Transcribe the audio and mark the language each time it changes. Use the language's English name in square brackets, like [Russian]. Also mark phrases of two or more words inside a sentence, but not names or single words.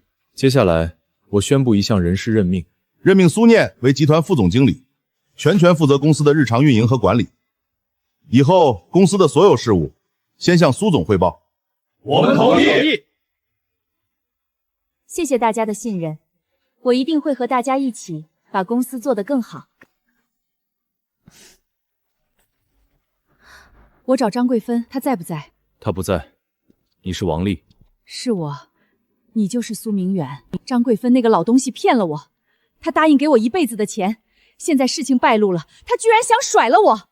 [Chinese] 接下來，我宣布一項人事任命，任命蘇念為集團副總經理，全權負責公司的日常運營和管理。以後公司的所有事務先向蘇總匯報。我們同意。謝謝大家的信任，我一定會和大家一起把公司做得更好。我找張桂芬，她在不在？她不在。你是王麗？是我。你就是蘇明遠。張桂芬那個老東西騙了我，她答應給我1輩子的錢，現在事情敗露了，她居然想甩了我。